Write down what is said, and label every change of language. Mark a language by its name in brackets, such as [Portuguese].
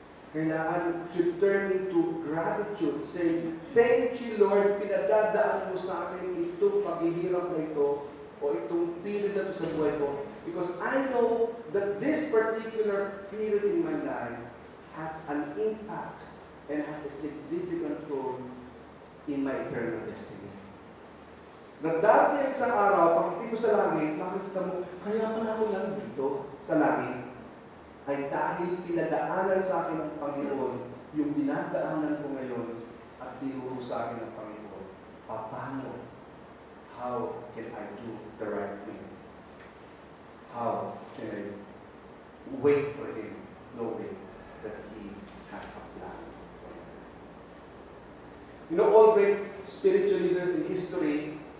[Filipino] Kailangan [English] should turn into gratitude, saying, thank you Lord, [Filipino] pinadadaan mo sa akin itong paghihirap na ito o itong period na ito sa buhay ko. [English] Because I know that this particular period in my life has an impact and has a significant role in my eternal destiny. [Filipino] Na dati ang isang araw, pagdating mo sa langit, makikita mo, kaya pala ako lang dito sa langit, ay dahil pinadaanan sa akin ng Panginoon yung dinadaanan ko ngayon at tinuro sa akin ng Panginoon. Paano? [English] How can I do the right thing? How can I wait for Him, knowing that He has a plan for me? You know, all great spiritual leaders in history,